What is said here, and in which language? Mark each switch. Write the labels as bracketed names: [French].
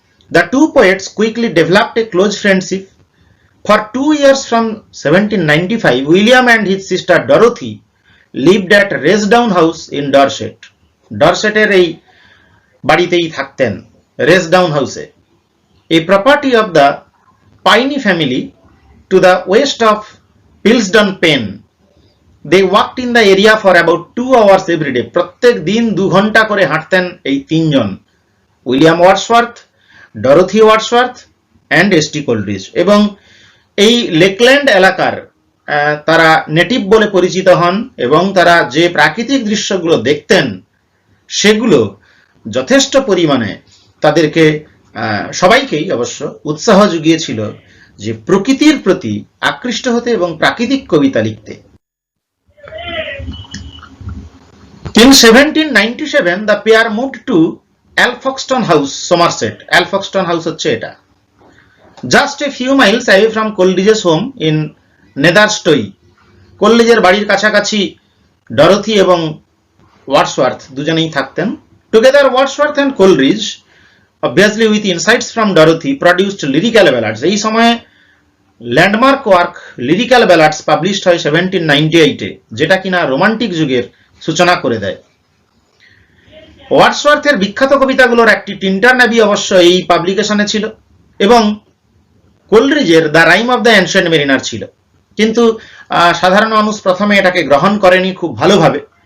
[English] The two poets quickly developed a close friendship. For 2 years from 1795, William and his sister Dorothy lived at Resdown House in Dorset. [Bangla] ডরসেটের এই বাড়িতেই থাকতেন, রেসডাউন হাউসে, [English] a property of the Piney family to the west of Pilsdon Pen. They walked in the area for about 2 hours every day. [Bangla] প্রত্যেক দিন 2 ঘন্টা করে হাঁটতেন এই তিনজন, William Wordsworth, Dorothy Wordsworth and ST Coleridge. এবং এই লেকল্যান্ড এলাকার তারা নেটিভ বলে পরিচিত হন এবং তারা যে প্রাকৃতিক দৃশ্যগুলো দেখতেন সেগুলো যথেষ্ট পরিমাণে তাদেরকে সবাইকেই অবশ্য উৎসাহ জুগিয়েছিল যে প্রকৃতির প্রতি আকৃষ্ট হতে এবং প্রাকৃতিক কবিতা লিখতে। [English] In 1797, the pair moved to Alfoxton House, Somerset. Alfoxton House [Bangla] হচ্ছে এটা, [English] just a few miles away from Coleridge's home in Netherstowey. [Bangla] কোলরিজের বাড়ির কাছাকাছি ডরোথি এবং ওয়ার্ডসওয়ার্থ দুজনেই থাকতেন। [English] Together, Wordsworth and Coleridge, obviously with insights from Dorothy, produced lyrical ballads. [Bangla] এই সময়ে landmark work lyrical ব্যালাডস published হয় 1798-এ, যেটা কিনা রোমান্টিক যুগের সূচনা করে দেয়। ওয়ার্ডসওয়ার্থের বিখ্যাত কবিতাগুলোর একটি টিন্টার নেভি অবশ্য এই পাবলিকেশনে ছিল, এবং কোলরিজের the rhyme of the ancient mariner ছিল, কিন্তু সাধারণ মানুষ প্রথমে এটাকে গ্রহণ করেনি খুব ভালোভাবে।